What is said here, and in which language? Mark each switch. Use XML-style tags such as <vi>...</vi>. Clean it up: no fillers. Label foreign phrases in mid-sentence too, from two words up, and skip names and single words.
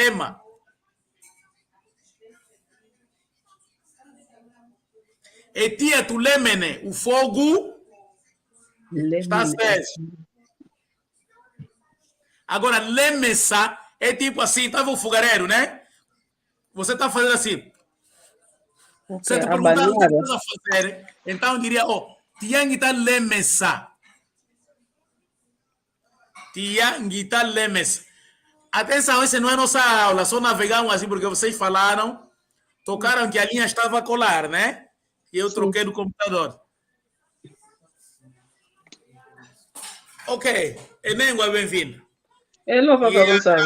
<pt>E</pt> <umb>tia tu lemene,</umb> <pt>o fogo está aceso. Agora, lemessa é tipo assim, estava o fogareiro, né? Você está fazendo assim. Você te perguntar o que você está fazendo, então eu diria,</pt> <umb>tiangita lemessa. Tiangita lemessa.</umb> <pt>Atenção, essa não é nossa aula, só navegamos assim porque vocês falaram, tocaram que a linha estava a colar, né? E eu troquei no computador. Ok, Enengua, bem-vindo.</pt> <en>Hello, Papa Gonçalves.</en>